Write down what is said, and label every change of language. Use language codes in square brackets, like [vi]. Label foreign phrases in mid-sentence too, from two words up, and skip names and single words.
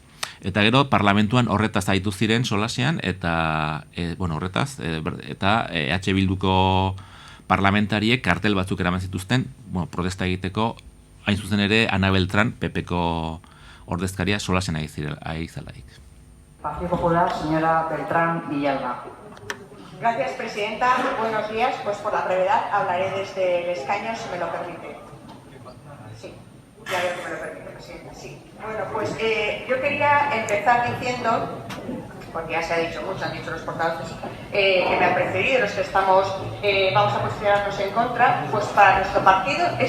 [eu] Eta gero, parlamentuan horretaz aitu ziren solasean, eta EH Bilduko parlamentariek kartel batzuk eraman zituzten, protesta egiteko, hain zuzen ere, Ana Beltrán, PPko ordezkaria solasean ari zelaik. [es] Partido Popular, señora Beltrán Villalba. Gracias, presidenta. Buenos días. Pues por la brevedad hablaré desde el escaño, si me lo permite. Sí, ya veo que me lo permite, presidenta. Sí. Bueno, pues yo quería empezar diciendo, porque ya se ha dicho mucho, han dicho los portavoces que me han precedido, los que vamos a posicionarnos en contra, pues para nuestro partido